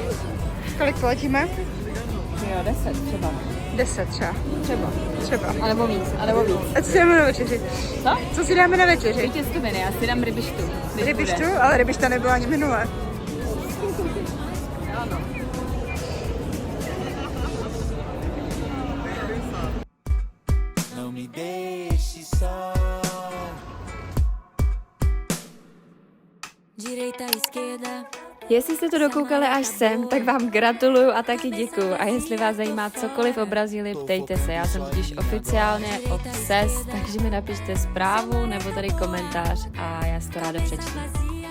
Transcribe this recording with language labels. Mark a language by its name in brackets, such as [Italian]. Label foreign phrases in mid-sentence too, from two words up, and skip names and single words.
[Czech] Kolik poletíme? Jo, 10 třeba. 10 třeba. Třeba. Alebo víc. A co si dáme na večeři? Co? Co si dáme na večeři? Těstoviny, já si dám rybištu. Rybištu? Ale rybišta nebyla ani minule. Ano. [Portuguese] Não me deixe só. Direita, esquerda. [Czech] Jestli jste to dokoukali až sem, tak vám gratuluju a taky děkuju. A jestli vás zajímá cokoliv o Brazílii, ptejte se. Já jsem totiž oficiálně obses, takže mi napište zprávu nebo tady komentář a já si to ráda přečtu.